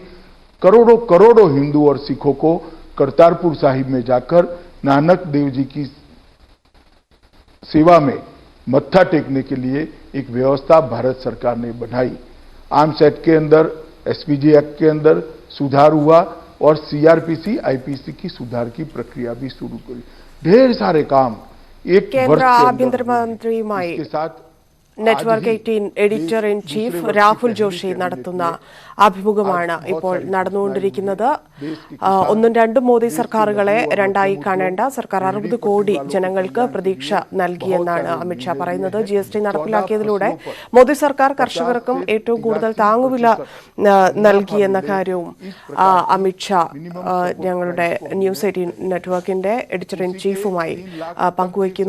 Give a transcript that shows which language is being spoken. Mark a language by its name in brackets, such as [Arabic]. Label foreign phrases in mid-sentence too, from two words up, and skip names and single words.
[Hindi] करोड़ों करोड़ों हिंदू और सिखों को करतारपुर साहिब में जाकर नानक देव जी की सेवा में मत्था टेकने के लिए एक व्यवस्था भारत सरकार ने बनाई। आर्म्स एक्ट के अंदर, एसपीजी एक्ट के अंदर सुधार हुआ और सीआरपीसी, आईपीसी की सुधार की प्रक्रिया भी शुरू करी। ढेर सारे काम एक [Malayalam] കേന്ദ്ര ആഭ്യന്തര മന്ത്രിയുമായി [Hindi] के साथ [Malayalam] നെറ്റ്വർക്ക് 18 [English] editor in chief [Malayalam] രാഹുൽ ജോഷി നടത്തുന്ന അഭിമുഖമാണ് ഇപ്പോൾ നടന്നുകൊണ്ടിരിക്കുന്നത്. ഒന്നും രണ്ടും മോദി സർക്കാരുകളെ രണ്ടായി കാണേണ്ട, സർക്കാർ 60 കോടി ജനങ്ങൾക്ക് പ്രതീക്ഷ നൽകിയെന്നാണ് അമിത്ഷാ പറയുന്നത്. GST നടപ്പിലാക്കിയതിലൂടെ മോദി സർക്കാർ കർഷകർക്കും ഏറ്റവും കൂടുതൽ താങ്ങുവില നൽകിയെന്ന കാര്യവും അമിത്ഷാ ഞങ്ങളുടെ ന്യൂസ് 18 നെറ്റ്വർക്കിന്റെ [English] editor in [Malayalam] ചീഫുമായി പങ്കുവയ്ക്കുന്നു.